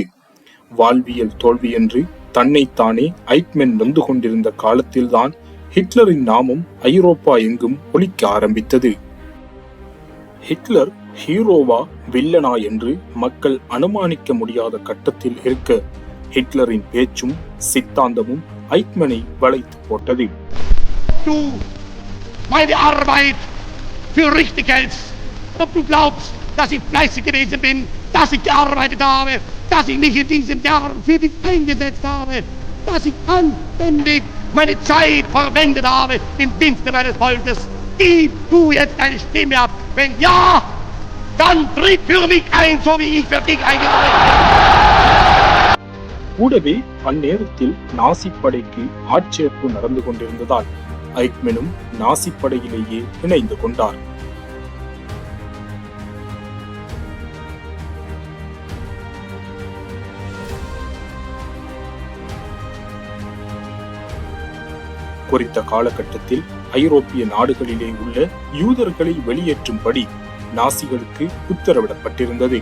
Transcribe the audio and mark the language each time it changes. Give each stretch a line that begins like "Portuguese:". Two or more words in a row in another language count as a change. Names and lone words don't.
Tamil: வாழ்வியல் தோல்வி என்று தன்னைத்தானே ஐக்மென் நொந்து கொண்டிருந்த காலத்தில்தான் ஹிட்லரின் நாமம் ஐரோப்பா எங்கும் ஒலிக்க ஆரம்பித்தது. ஹிட்லர் ஹீரோவா வில்லனா என்று மக்கள் அனுமானிக்க முடியாத கட்டத்தில் இருக்க ஹிட்லரின் பேச்சும் சித்தாந்தமும் ஐக்மெனை வளைத்து போட்டது.
German: Du, meine Arbeit für richtig hältst, ob du glaubst, dass ich fleißig gewesen bin, dass ich gearbeitet habe, dass ich mich in diesem Jahr für dich eingesetzt habe, dass ich anständig meine Zeit verwendet habe im Dienste meines Volkes. Gib du jetzt deine Stimme ab. Wenn ja, dann tritt für mich ein, so wie ich für dich eingetreten bin.
Tamil: கூடவே அந்நேரத்தில் நாசிப்படைக்கு ஆட்சேர்ப்பு நடந்து கொண்டிருந்ததால் ஐக்மெனும் நாசிப்படையிலேயே இணைந்து கொண்டார். குறித்த காலகட்டத்தில் ஐரோப்பிய நாடுகளிலே உள்ள யூதர்களை வெளியேற்றும்படி நாசிகளுக்கு உத்தரவிடப்பட்டிருந்தது.